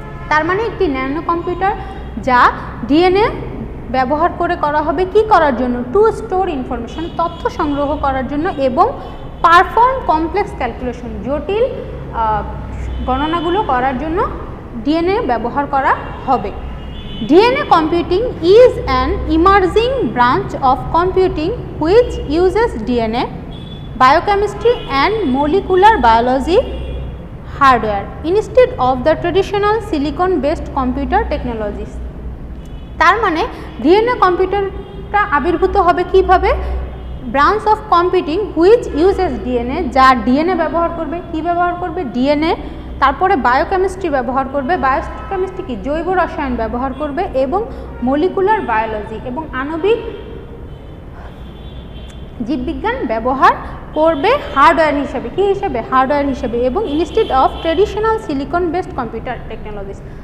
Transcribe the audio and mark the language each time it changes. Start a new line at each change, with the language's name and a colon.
Bangla: তার মানে একটি ন্যানো কম্পিউটার যা ডিএনএ ব্যবহার করে করা হবে কি করার জন্য,
English: to store information,
Bangla: তথ্য সংগ্রহ করার জন্য, এবং
English: perform complex calculation,
Bangla: জটিল গণনাগুলো করার জন্য ডিএনএ ব্যবহার করা হবে।
English: DNA computing is an emerging branch of computing which uses DNA, biochemistry and molecular biology hardware instead of the traditional silicon based computer technologies।
Bangla: তার মানে DNA কম্পিউটারটা আবির্ভূত হবে কিভাবে,
English: branch of computing which uses DNA,
Bangla: যা DNA ব্যবহার করবে, কি ব্যবহার করবে, ডিএনএ, তারপরে বায়োকেমিস্ট্রি ব্যবহার করবে, বায়োকেমিস্ট্রি কি জৈব রসায়ন ব্যবহার করবে, এবং মলিকুলার বায়োলজি এবং আণবিক জীববিজ্ঞান ব্যবহার করবে হার্ডওয়্যার হিসেবে, কি হিসেবে, হার্ডওয়্যার হিসেবে, এবং
English: Instead of traditional silicon based computer technologies.